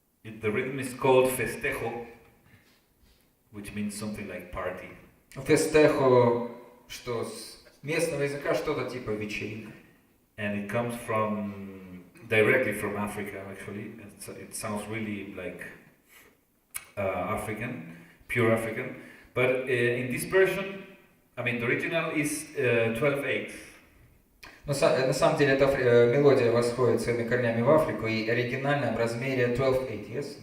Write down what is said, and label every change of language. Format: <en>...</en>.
<en>The rhythm is called festejo, which means something like party.</en> <ru>Фестехо, что с местного языка что-то типа вечеринка.</ru> <en>And it comes directly from Africa, actually. It sounds really like African, pure African. But in this version, I mean, the original is 12/8.</en> <ru>Но на самом деле эта мелодия восходит своими корнями в Африку и оригинальна в размере 12/8,</ru> <en>yes?</en>